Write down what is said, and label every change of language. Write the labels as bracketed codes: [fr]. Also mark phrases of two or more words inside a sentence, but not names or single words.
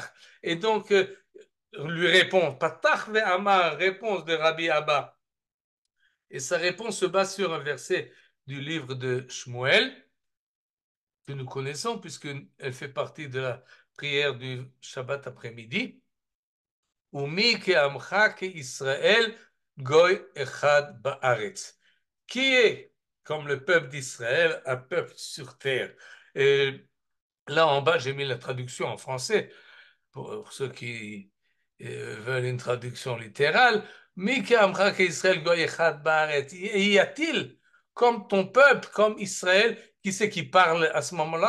[fr] Et donc, lui répond, [he] פתח ואמר, [fr] réponse de Rabbi Abba. Et sa réponse se base sur un verset du livre de Shmuel, que nous connaissons, puisqu'elle fait partie de la prière du Shabbat après-midi. [he] ומי כעמך כישראל גוי אחד בארץ. [fr] Qui est, comme le peuple d'Israël, un peuple sur terre? Et là, en bas, j'ai mis la traduction en français pour ceux qui veulent une traduction littérale. Y a-t-il comme ton peuple, comme Israël, qui c'est qui parle à ce moment-là?